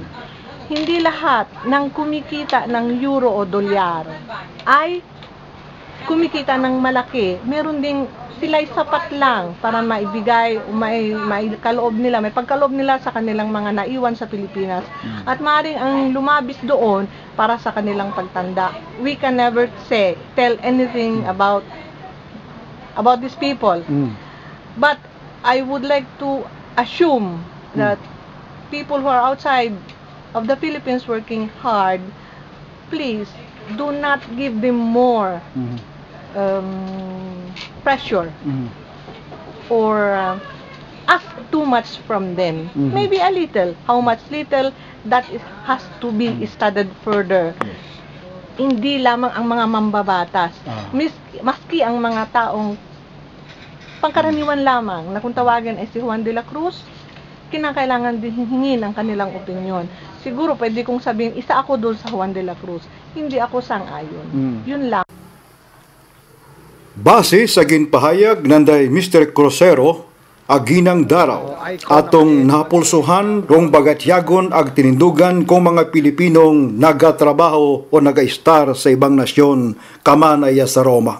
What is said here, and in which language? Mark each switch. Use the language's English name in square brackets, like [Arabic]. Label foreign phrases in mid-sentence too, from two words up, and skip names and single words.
[Filipino] Hindi lahat ng kumikita ng euro o dolyar ay kumikita ng malaki. Meron ding sila'y sapat lang para maibigay, may kaloob nila, may pagkaloob nila sa kanilang mga naiwan sa Pilipinas. At maaaring ang lumabis doon para sa kanilang pagtanda. [English] We can never tell anything about these people. But I would like to assume that people who are outside of the Philippines working hard, please do not give them more pressure or ask too much from them. Maybe a little. How much little, that has to be studied further. [Filipino] Hindi lamang ang mga mambabatas. Maski ang mga taong pangkaraniwan lamang na kung tawagin ay si Juan de la Cruz, kinakailangan din hingin ang kanilang opinyon. Siguro pwede kong sabihin, isa ako doon sa Juan de la Cruz. Hindi ako sang-ayon. Yun lang. [Hiligaynon] Base sa ginpahayag nanday Mr. Crucero, aginang daraw, atong napulsuhan rong bagatyagon ag tinindugan kung mga Pilipinong nagatrabaho o nagaistar sa ibang nasyon kamanaya sa Roma.